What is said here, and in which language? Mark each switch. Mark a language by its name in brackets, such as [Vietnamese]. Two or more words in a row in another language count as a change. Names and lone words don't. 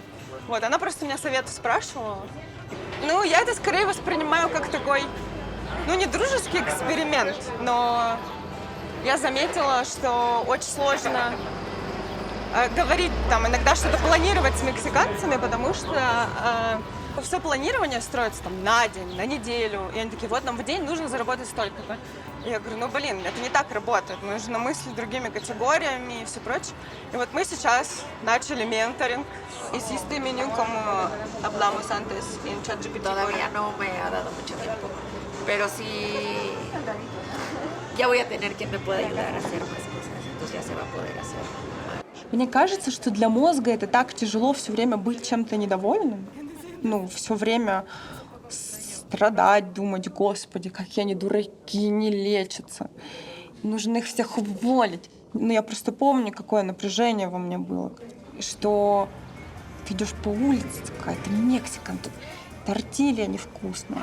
[Russian] Она просто меня советы спрашивала. Я это скорее воспринимаю как такой, не дружеский эксперимент, но я заметила, что очень сложно говорить, иногда что-то планировать с мексиканцами, потому что все планирование строится на день, на неделю. И они такие, нам в день нужно заработать столько-то. И я говорю, это не так работает. Нужно мыслить другими категориями и все прочее. И мы сейчас начали менторинг. [Spanish] Hiciste menú como hablamos antes en ChatGPT. Todavía no me ha dado mucho tiempo, pero sí ya voy a tener quien me pueda ayudar a hacer más cosas, entonces ya se va a poder hacer. [Russian] Мне кажется, что для мозга это так тяжело все время быть чем-то недовольным. Все время страдать, думать, господи, какие они дураки, не лечатся. Нужно их всех уволить. Я просто помню, какое напряжение во мне было. Что ты идешь по улице, какая-то Мексика, тут тортилья невкусная.